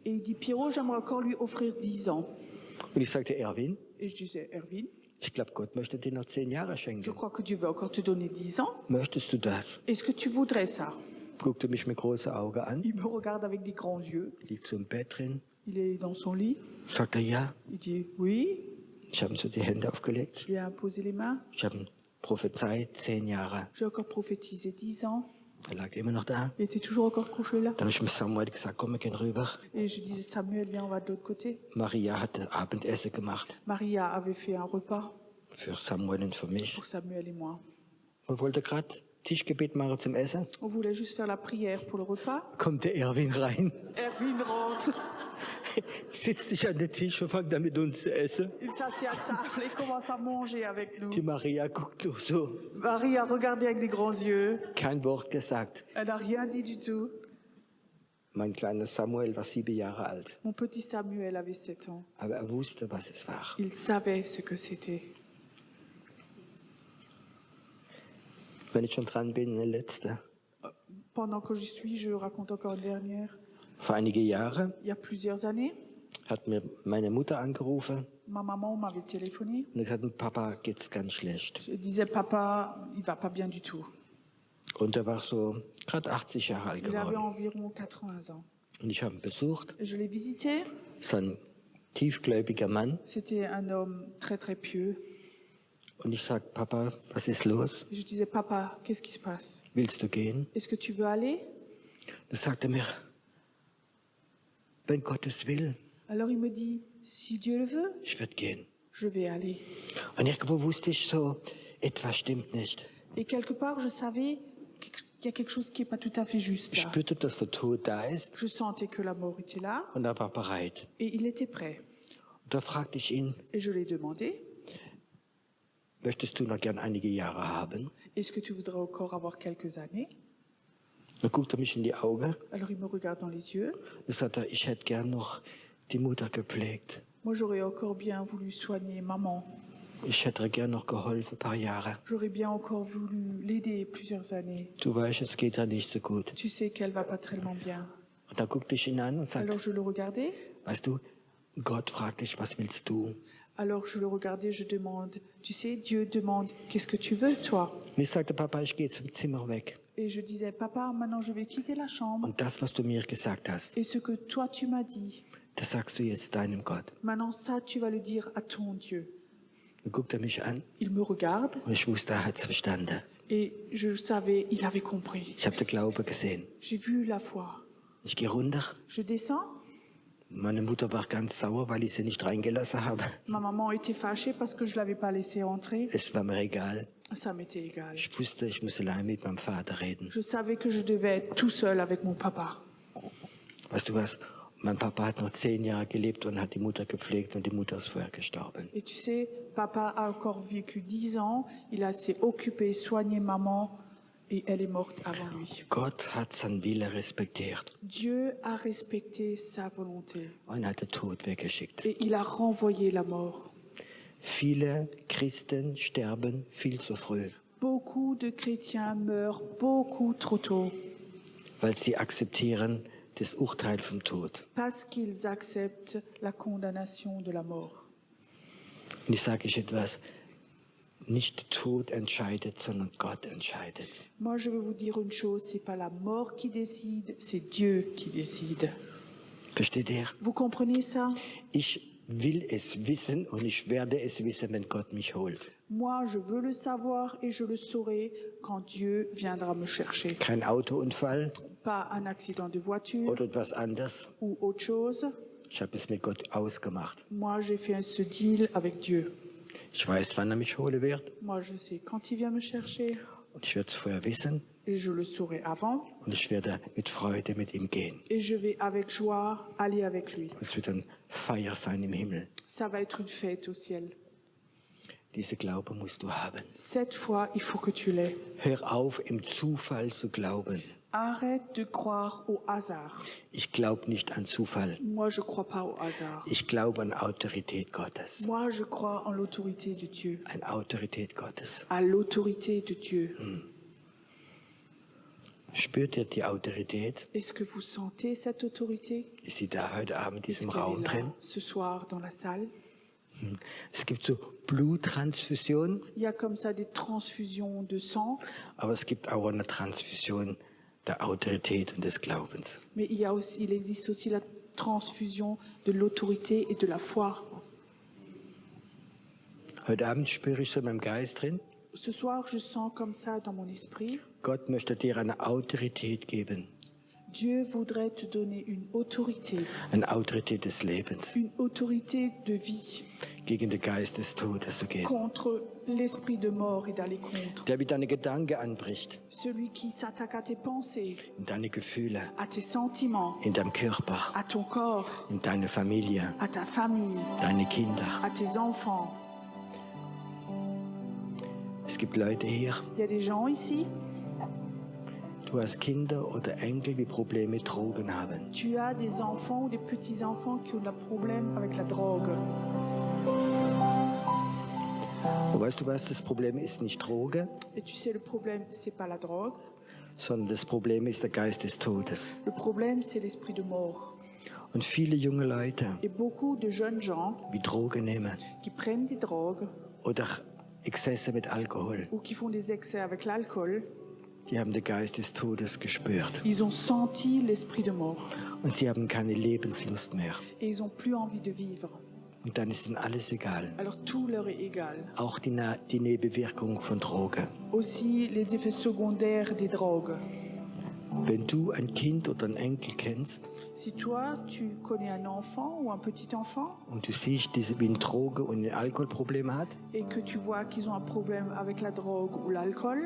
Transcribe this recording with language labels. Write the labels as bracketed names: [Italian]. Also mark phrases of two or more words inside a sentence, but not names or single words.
[French] et il dit, Pierrot, j'aimerais encore lui offrir 10 ans. [German] Und ich sagte, Erwin, [French] Et je disais, Erwin, [German] ich glaube, Gott möchte dir noch 10 Jahre [French] je [German] schenken. [French] crois que Dieu veut encore te donner 10 ans. [German] Möchtest du das? [French] Est-ce que tu voudrais ça? [German] Guckte mich mit großen Augen an, [French] Il me regarde avec des grands yeux. [German] liegt so im Bett drin, [French] Il est dans son lit. [German] sagt er, ja. [French] Il dit oui. [German] Ich habe ihm so die Hände aufgelegt. [French] Je lui ai imposé les mains. [German] Ich habe ihm prophezeit 10 Jahre. [French] J'ai encore prophétisé 10 ans. [German] Er lag immer noch da. [French] Il était toujours encore couché là. [German] Dann habe ich mit Samuel gesagt, komm, wir gehen rüber. [French] Et je disais, Samuel, viens, on va de l'autre côté. [German] Maria hatte Abendessen gemacht [French] Maria avait fait un repas [German] für Samuel und für mich. [French] pour Samuel et moi. [German] Und wollte gerade Tischgebet machen zum Essen. [French] On voulait juste faire la prière pour le repas. [German] Kommt der Erwin rein, [French] Erwin rentre. [German] sitzt sich an den Tisch und fängt an mit uns zu essen. [French] Il s'assied à table et commence à manger avec nous. [German] Die Maria guckt nur so, [French] Marie a regardé avec des grands yeux. [German] kein Wort gesagt. [French] Elle n'a rien dit du tout. [German] Mein kleiner Samuel war 7 Jahre alt, [French] Mon petit Samuel avait 7 ans. [German] aber er wusste, was es war. [French] Il savait ce que c'était. [German] Wenn ich schon dran bin, eine letzte. [French] Pendant que j'y suis, je raconte encore une dernière. [German] Vor einige Jahre [French] Il y a plusieurs années, [German] hat mir meine Mutter angerufen [French] ma maman m'avait téléphoné. [German] und gesagt, Papa geht's ganz schlecht. [French] Je disais, papa, il va pas bien du tout. [German] Und er war so gerade 80 Jahre alt [French] Il avait [German] geworden. [French] environ 80 ans. [German] Und ich habe ihn besucht. [French] Je l'ai visité. [German] Es war ein tiefgläubiger Mann. [French] C'était un homme très très pieux. [German] Und ich sag, Papa, was ist los? [French] Je disais, papa, qu'est-ce qui se passe? [German] Willst du gehen? [French] Est-ce que tu veux aller? [German] Da sagt er mir, wenn Gott es will, [French] Alors il me dit, si Dieu le veut, [German] ich werde gehen. [French] je vais aller. [German] Und irgendwo wusste ich so, etwas stimmt nicht. [French] Et quelque part, je savais qu'il y a quelque chose qui n'est pas tout à fait juste [German] Ich [French] là. [German] spürte, dass der Tod da ist [French] Je sentais que la mort était là [German] und er war bereit. [French] et il était prêt. [German] Und da fragte ich ihn, [French] Et je lui ai demandé, [German] möchtest du noch gern einige Jahre haben? [French] est-ce que tu voudrais encore avoir quelques années? [German] Dann guckte er mich in die Augen [French] Alors il me regarde dans les yeux. [German] und sagte, ich hätte gern noch die Mutter gepflegt. [French] Moi, j'aurais encore bien voulu soigner maman. [German] Ich hätte gern noch geholfen, ein paar Jahre. [French] J'aurais bien encore voulu l'aider plusieurs années. [German] Du weißt, es geht ja nicht so gut. [French] Tu sais qu'elle va pas tellement bien. [German] Und dann guckte ich ihn an und sagte, [French] Alors je le regardais. [German] weißt du, Gott fragt dich, was willst du? [French] Alors je le regardais, je demande, tu sais, Dieu demande, qu'est-ce que tu veux, toi? [German] Und ich sagte, Papa, ich gehe zum Zimmer weg. [French] Et je disais, papa, maintenant je vais quitter la chambre. [German] Und das, was du mir gesagt hast, [French] Et ce que toi tu m'as dit, [German] das sagst du jetzt deinem Gott. [French] maintenant ça tu vas le dire à ton Dieu. [German] Dann guckt er mich an [French] Il me regarde [German] und ich wusste, er hat es verstanden. [French] et je savais, il avait compris. [German] Ich habe den Glaube gesehen. [French] J'ai vu la foi. [German] Ich gehe runter. [French] Je descends. [German] Meine Mutter war ganz sauer, weil ich sie nicht reingelassen habe. [French] Ma maman était fâchée parce que je l'avais pas laissé entrer. [German] Es war mir egal. [French] Ça m'était égal. [German] Ich wusste, ich muss allein mit meinem Vater reden. [French] Je savais que je devais être tout seul avec mon papa. [German] Weißt du was? Mein Papa hat noch 10 Jahre gelebt und hat die Mutter gepflegt und die Mutter ist vorher gestorben. [French] Et tu sais, papa a encore vécu 10 ans. Il s'est occupé, soigné maman et elle est morte avant lui. [German] Gott hat seinen Wille respektiert [French] Dieu a respecté sa volonté [German] und hat den Tod weggeschickt. [French] et il a renvoyé la mort. [German] Viele Christen sterben viel zu früh, [French] Beaucoup de chrétiens meurent beaucoup trop tôt [German] weil sie akzeptieren das Urteil vom Tod. [French] parce qu'ils acceptent la condamnation de la mort. [German] Und ich sage euch etwas, nicht der Tod entscheidet, sondern Gott entscheidet. [French] Moi, je veux vous dire une chose, c'est pas la mort qui décide, c'est Dieu qui décide. [German] Versteht ihr? [French] Vous comprenez ça? [German] Ich will es wissen und ich werde es wissen, wenn Gott mich holt. [French] Moi, je veux le savoir et je le saurai quand Dieu viendra me chercher. [German] Kein Autounfall [French] Pas un accident de voiture [German] oder etwas anderes. [French] ou autre chose. [German] Ich habe es mit Gott ausgemacht. [French] Moi, j'ai fait ce deal avec Dieu. [German] Ich weiß, wann er mich holen wird [French] Moi, je sais quand il vient me chercher [German] und ich werde es vorher wissen [French] et je le saurai avant [German] und ich werde mit Freude mit ihm gehen. [French] et je vais avec joie aller avec lui. [German] Es wird eine Feier sein im Himmel. [French] Ça va être une fête au ciel. [German] Diese Glaube musst du haben. [French] Cette fois, il faut que tu l'aies. [German] Hör auf, im Zufall zu glauben. [French] Arrête de croire au hasard. [German] Ich glaube nicht an Zufall. [French] Moi, je ne crois pas au hasard. [German] Ich glaube an Autorität Gottes. [French] Moi, je crois en l'autorité de Dieu. [German] An Autorität Gottes. [French] À l'autorité de Dieu. [German] Spürt ihr die Autorität? [French] Est-ce que vous sentez cette autorité? [German] Ist sie da heute Abend in [French] Est-ce [German] diesem [French] qu'elle [German] Raum [French] est là [German] drin? [French] ce soir dans la salle? [German] Es gibt so Bluttransfusionen, [French] Il y a comme ça des transfusions de sang, [German] aber es gibt auch eine Transfusion der Autorität und des Glaubens. [French] mais il existe aussi la transfusion de l'autorité et de la foi. [German] Heute Abend spüre ich so in meinem Geist drin, [French] Ce soir, je sens comme ça dans mon esprit, [German] Gott möchte dir eine Autorität geben, [French] Dieu voudrait te donner [German] eine Autorität des Lebens, [French] une autorité de vie [German] gegen den Geist des Todes zu gehen, [French] contre l'esprit de mort et d'aller contre. [German] der wie deine Gedanken anbricht, [French] Celui qui s'attaque à tes pensées, [German] in deine Gefühle, [French] à tes sentiments, [German] in deinem Körper, [French] à ton corps, [German] in deine Familie, [French] à ta famille, [German] deine Kinder. [French] à tes enfants. [German] Es gibt Leute hier, [French] Il y a des gens ici, [German] du hast Kinder oder Enkel, die Probleme mit Drogen haben. [French] tu as des enfants ou des petits-enfants qui ont des problèmes avec la drogue. [German] Und weißt du was, das Problem ist nicht Droge, [French] Et tu sais, le problème, c'est pas la drogue. [German] sondern das Problem ist der Geist des Todes. [French] Le problème, c'est l'esprit de mort. [German] Und viele junge Leute, [French] Et beaucoup de jeunes gens [German] die Drogen nehmen [French] qui prennent des drogues [German] oder Exzesse mit Alkohol, [French] ou qui font des excès avec l'alcool, [German] die haben den Geist des Todes gespürt. [French] ils ont senti l'esprit de mort [German] Und sie haben keine Lebenslust mehr. [French] et ils n'ont plus envie de vivre. [German] Und dann ist ihnen alles egal. [French] Alors tout leur est égal. [German] Auch die Nebenwirkung von Drogen. [French] Aussi les effets secondaires des drogues. [German] Wenn du ein Kind oder einen Enkel kennst [French] Si toi, tu connais un enfant ou un petit enfant [German] und du siehst, wie ein Droge- und ein Alkoholproblem hat, [French] et que tu vois qu'ils ont un problème avec la drogue ou l'alcool,